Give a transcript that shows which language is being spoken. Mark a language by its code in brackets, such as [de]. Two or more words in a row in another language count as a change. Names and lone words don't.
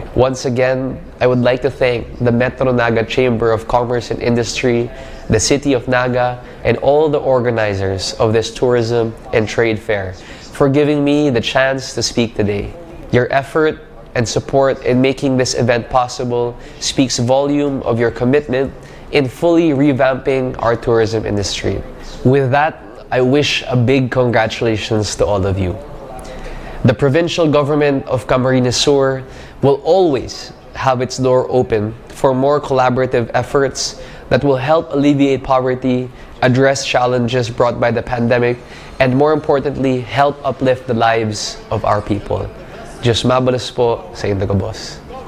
[en] Once again, I would like to thank the Metro Naga Chamber of Commerce and Industry, the City of Naga, and all the organizers of this tourism and trade fair for giving me the chance to speak today. Your effort and support in making this event possible speaks volume of your commitment in fully revamping our tourism industry. With that, I wish a big congratulations to all of you. The provincial government of Camarines Sur will always have its door open for more collaborative efforts that will help alleviate poverty address challenges brought by the pandemic, and more importantly, help uplift the lives of our people. [bik] Diyos mabalos po sa Indago Boss.